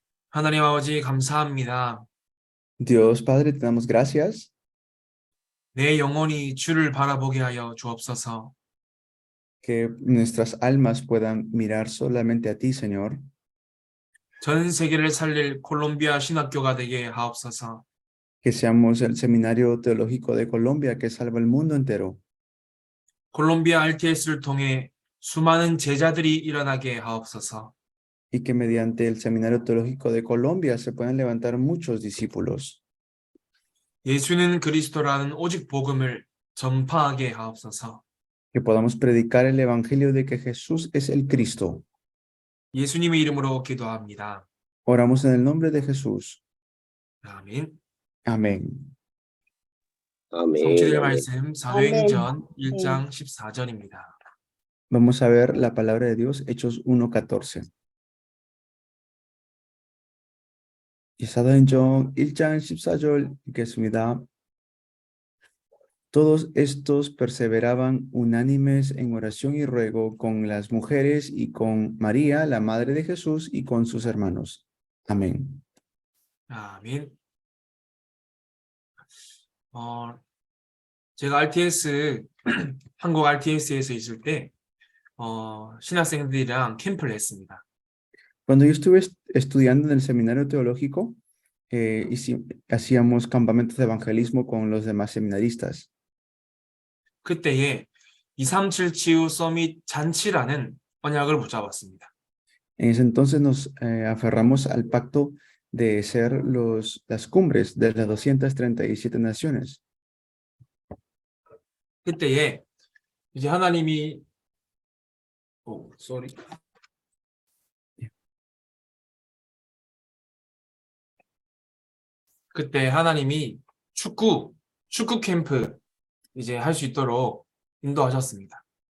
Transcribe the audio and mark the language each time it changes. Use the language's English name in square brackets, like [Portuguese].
[Korean] 하나님 아버지 감사합니다. [Spanish] Dios Padre, te damos gracias [Korean] 내 영혼이 주를 바라보게 하여 주옵소서. [Spanish] que nuestras almas puedan mirar solamente a ti, Señor. [Korean] 전 세계를 살릴 콜롬비아 신학교가 되게 하옵소서. [Spanish] Que seamos el seminario teológico de Colombia que salva el mundo entero. [Korean] 콜롬비아 RTS를 통해 수많은 제자들이 일어나게 하옵소서. [Spanish] Y que mediante el seminario teológico de Colombia se puedan levantar muchos discípulos. [Korean] 예수는 그리스도라는 오직 복음을 전파하게 하옵소서. [Spanish] Que podamos predicar el evangelio de que Jesús es el Cristo. [Korean] 예수님의 이름으로 기도합니다. [Spanish] Oramos en el nombre de Jesús. [Korean] 아멘. [Spanish] Amén. Amén. [Korean] 성취될 [Spanish] amén. [Korean] 말씀 사도행전 1장 14절입니다. [Spanish] Vamos a ver la palabra de Dios, Hechos 1:14. [Korean] 사도행전 1장 14절 읽겠습니다. [Spanish] Todos estos perseveraban unánimes en oración y ruego con las mujeres y con María, la madre de Jesús, y con sus hermanos. Amén. [Korean] 아멘. 제가 RTS 한국 RTS에서 있을 때 신학생들이랑 캠프를 했습니다. [Spanish] Cuando yo estuve estudiando en el seminario teológico, hacíamos campamentos de evangelismo con los demás seminaristas. [Korean] 그때에 237 치유 서밋 잔치라는 언약을 붙잡았습니다. [Spanish] En ese entonces nos aferramos al pacto de ser las cumbres de las 237 naciones. [Korean] 그때에 이제 하나님이 그때 하나님이 축구 캠프 이제 할 수 있도록 인도하셨습니다.